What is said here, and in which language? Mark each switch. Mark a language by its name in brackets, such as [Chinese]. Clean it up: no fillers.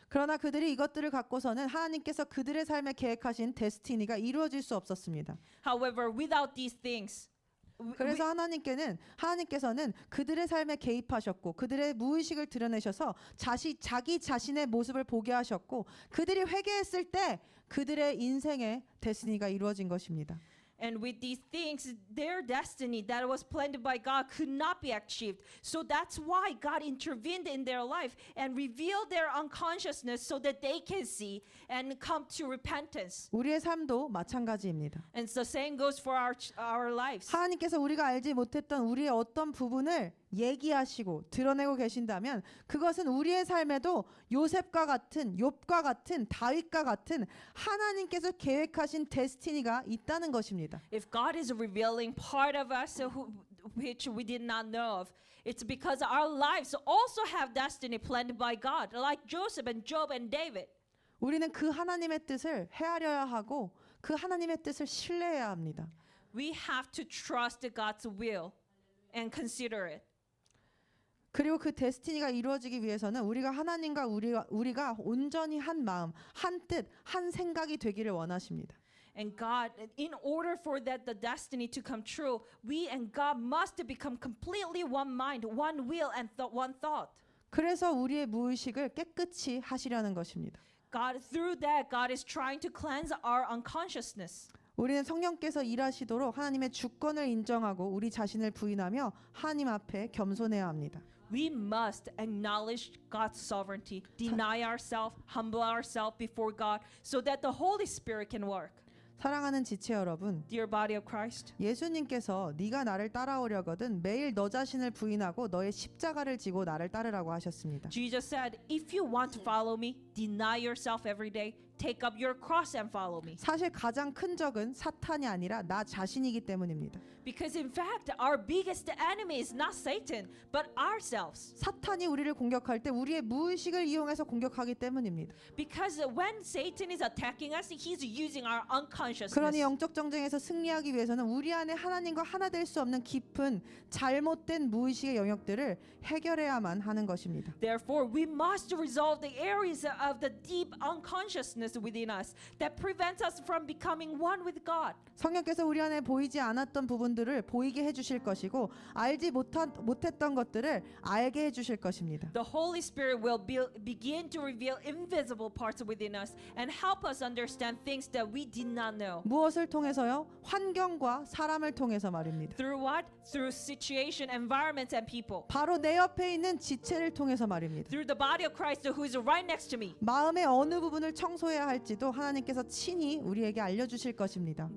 [Korean] 그러나 그들이 이것들을 갖고서는 하나님께서 그들의 삶에 계획하신 데스티니가 이루어질 수 없었습니다. [English] However, without these things, [Korean] 그래서 하나님께서는 그들의 삶에 개입하셨고 그들의 무의식을 드러내셔서 자기 자신의 모습을 보게 하셨고 그들이 회개했을 때 그들의 인생의 데스티니가 이루어진 것입니다. [English] And with these things, their destiny that was planned by God could not be achieved. So that's why God intervened in their life and revealed their unconsciousness so that they can see and come to repentance. [Korean] 우리의 삶도 마찬가지입니다. [English] And the same goes for our lives. [Korean] 하나님께서 우리가 알지 못했던 우리의 어떤 부분을 얘기하시고 드러내고 계신다면 그것은 우리의 삶에도 요셉과 같은 욥과 같은 다윗과 같은 하나님께서 계획하신 데스티니가 있다는 것입니다. [English] If God is revealing part of us which we did not know of, it's because our lives also have destiny planned by God, like Joseph and Job and David. [Korean] 우리는 그 하나님의 뜻을 헤아려야 하고 그 하나님의 뜻을 신뢰해야 합니다. [English] We have to trust God's will and consider it. [Korean] 그리고 그 데스티니가 이루어지기 위해서는 우리가 하나님과 우리가 온전히 한 마음, 한 뜻, 한 생각이 되기를 원하십니다. [English] And God, in order for that the destiny to come true, we and God must become completely one mind, one will, and one thought. [Korean] 그래서 우리의 무의식을 깨끗이 하시려는 것입니다. [English] God, through that, God is trying to cleanse our unconsciousness. [Korean] 우리는 성령께서 일하시도록 하나님의 주권을 인정하고 우리 자신을 부인하며 하나님 앞에 겸손해야 합니다. [English] We must acknowledge God's sovereignty, deny ourselves, humble ourselves before God, so that the Holy Spirit can work. [Korean] 사랑하는 지체 여러분, [English] Dear body of Christ, [Korean] 예수님께서 네가 나를 따라오려거든 매일 너 자신을 부인하고 너의 십자가를 지고 나를 따르라고 하셨습니다. [English] Jesus said, if you want to follow me, deny yourself every day, take up your cross and follow me. [Korean] 사실 가장 큰 적은 사탄이 아니라 나 자신이기 때문입니다. [English] Because in fact, our biggest enemy is not Satan, but ourselves. [Korean] 사탄이 우리를 공격할 때 우리의 무의식을 이용해서 공격하기 때문입니다. [English] Because when Satan is attacking us, he's using our unconsciousness. [Korean] 그러니 영적 정쟁에서 승리하기 위해서는 우리 안에 하나님과 하나 될 수 없는 깊은 잘못된 무의식의 영역들을 해결해야만 하는 것입니다. [English] Therefore, we must resolve the areas of the deep unconsciousness within us that prevents us from becoming one with God. [Korean] 성령께서 우리 안에 보이지 않았던 부분들을 보이게 해주실 것이고 알지 못했던 것들을 알게 해주실 것입니다. [English] The Holy Spirit will begin to reveal invisible parts within us and help us understand things that we did not know. [Korean] 무엇을 통해서요? 환경과 사람을 통해서 말입니다. [English] Through what? Through situation, environments, and people. [Korean] 바로 내 옆에 있는 지체를 통해서 말입니다. [English] Through the body of Christ who is right next to me. [Korean] 마음의 어느 부분을 청소해야 할지도 하나님께서 친히 우리에게 알려주실 것입니다.